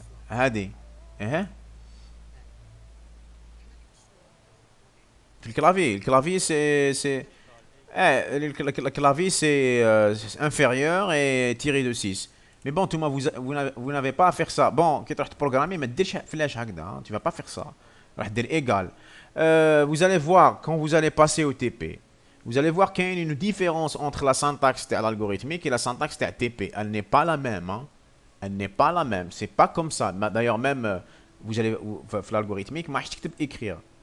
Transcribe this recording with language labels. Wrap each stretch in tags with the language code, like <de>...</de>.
<ar>هادي ايه في الكلافي</ar> <fr>c'est le clavier c'est inférieur et tiré de 6. Mais bon, vous n'avez pas à faire ça.</fr> <ar>Bon, كي تروح تبروغرامي ما ديرش فلاش هكذا.</ar> <fr>Tu vas pas faire ça.</fr> <ar>راح دير</ar> <fr>égal. Vous allez voir quand vous allez passer au TP. vous allez voir qu'il y a une différence entre la syntaxe algorithmique et la syntaxe TP. Elle n'est pas la même. Hein. Elle n'est pas la même. C'est pas comme ça. D'ailleurs, même, vous allez, l'algorithmique, écrire.</fr>